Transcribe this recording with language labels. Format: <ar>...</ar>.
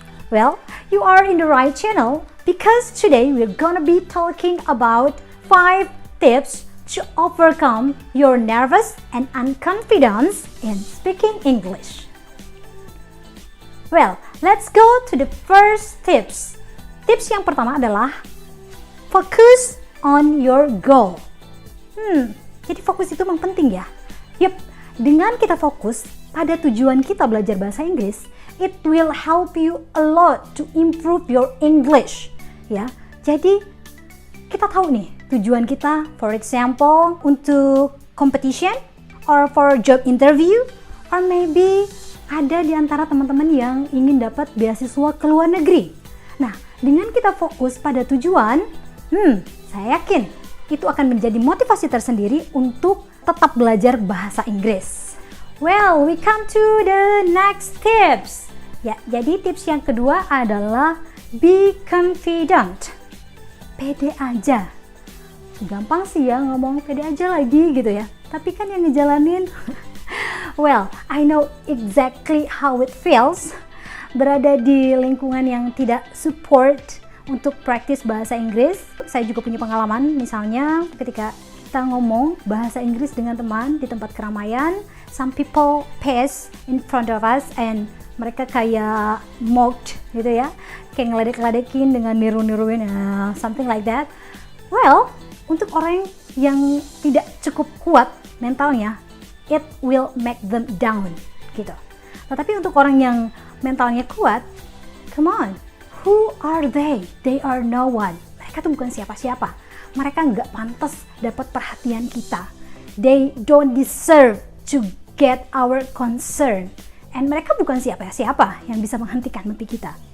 <en>Well, you are in the right channel because today we're gonna be talking about 5 tips to overcome your nervous and unconfidence in speaking English. Well, let's go to the first tips.</en> <id>Tips yang pertama adalah</id> <en>focus on your goal.</en> <id>Jadi fokus itu memang penting ya. Yup, dengan kita fokus pada tujuan kita belajar bahasa Inggris,</id> <en>it will help you a lot to improve your English.</en> <id>Ya, jadi kita tahu nih tujuan kita,</id> <en>for example,</en> <id>untuk competition,</id> <en>or for job interview,</en> <id>or maybe ada di antara teman-teman yang ingin dapat beasiswa ke luar negeri. Nah, dengan kita fokus pada tujuan, saya yakin itu akan menjadi motivasi tersendiri untuk tetap belajar bahasa Inggris.</id> <en>Well, we come to the next tips.</en> <id>Ya, jadi tips yang kedua adalah</id> <en>be confident.</en> <id>Pede aja. Gampang sih ya ngomong pede aja lagi gitu ya. Tapi kan yang ngejalanin,</id> <en>well, I know exactly how it feels</en> <id>berada di lingkungan yang tidak support untuk praktis bahasa Inggris. Saya juga punya pengalaman, misalnya ketika kita ngomong bahasa Inggris dengan teman di tempat keramaian,</id> <en>some people pass in front of us</en> <id>and mereka kayak mocked gitu ya, kayak ngeledek-ledekin dengan niru-niruin,</id> <en>something like that.</en> <id>Well, untuk orang yang tidak cukup kuat mentalnya,</id> <en>it will make them down</en> <id>gitu. Tetapi untuk orang yang mentalnya kuat,</id> <en>come on, who are they? They are no one.</en> <id>Mereka tuh bukan siapa-siapa. Mereka nggak pantas dapat perhatian kita.</id> <en>They don't deserve to get our concern.</en> <id>And mereka bukan siapa-siapa yang bisa menghentikan mimpi kita.</id>